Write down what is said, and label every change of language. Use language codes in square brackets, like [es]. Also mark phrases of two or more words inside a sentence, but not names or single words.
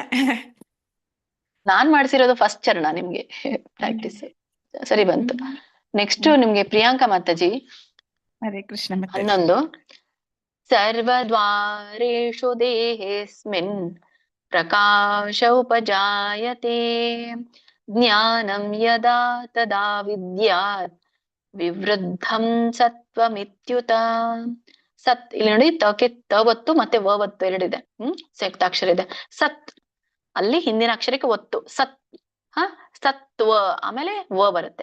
[kn] ನಾನ್ ಮಾಡ್ಸಿರೋದು ಫಸ್ಟ್ ಚರಣ, ನಿಮ್ಗೆ ಪ್ರಾಕ್ಟೀಸ್ ಸರಿ ಬಂತು. ನೆಕ್ಸ್ಟ್ ನಿಮ್ಗೆ ಪ್ರಿಯಾಂಕಾ ಮಾತಾಜಿ. ಹರೇ ಕೃಷ್ಣ. [sa] 11 ಸರ್ವದ್ವಾರೇಷು ದೇಹೇಸ್ಮಿನ್ ಪ್ರಕಾಶ ಉಪಜಾಯತೆ ಜ್ಞಾನಂ ಯದಾ ತದಾ ವಿದ್ಯಾತ್ ವಿವೃದ್ಧಂ ಸತ್ವಮಿತ್ಯುತ. [kn] ಸತ್ ಇಲ್ಲಿ ನೋಡಿ ತಕ್ಕೆ ತ ಒತ್ತು ಮತ್ತೆ ವ ಒತ್ತು ಎರಡಿದೆ. ಸಂಯುಕ್ತಾಕ್ಷರ ಇದೆ. ಸತ್ ಅಲ್ಲಿ ಹಿಂದಿನ ಅಕ್ಷರಕ್ಕೆ ಒತ್ತು. ಸತ್ ಸತ್ವ ಆಮೇಲೆ ವ ಬರುತ್ತೆ.